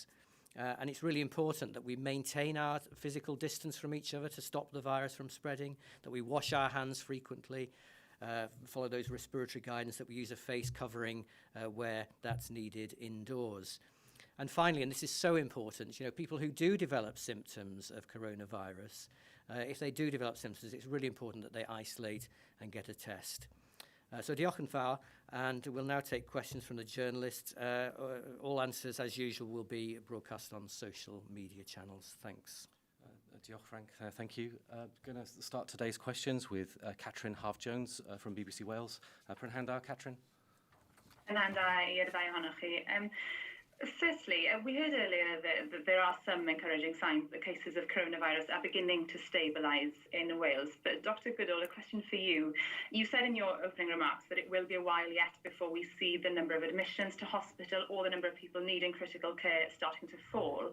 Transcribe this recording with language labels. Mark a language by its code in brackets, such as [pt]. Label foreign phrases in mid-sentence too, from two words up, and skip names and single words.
[en] And it's really important that we maintain our physical distance from each other to stop the virus from spreading, that we wash our hands frequently, follow those respiratory guidance, that we use a face covering where that's needed indoors. And finally, and this is so important, people who do develop symptoms of coronavirus, if they do develop symptoms, it's really important that they isolate and get a test. So [cy] diolch yn fawr, [en] and we'll now take questions from the journalists. All answers, as usual, will be broadcast on social media channels. Thanks. Diolch, Frank. Thank you. Going to start today's questions with Catrin Harf-Jones from BBC Wales. [cy] Prynhawn, Catrin. Prynhawn i'r ddau ohonoch chi. [en] Firstly, we heard earlier that there are some encouraging signs that cases of coronavirus are beginning to stabilise in Wales. But Dr. Goodall, a question for you. You said in your opening remarks that it will be a while yet before we see the number of admissions to hospital or the number of people needing critical care starting to fall.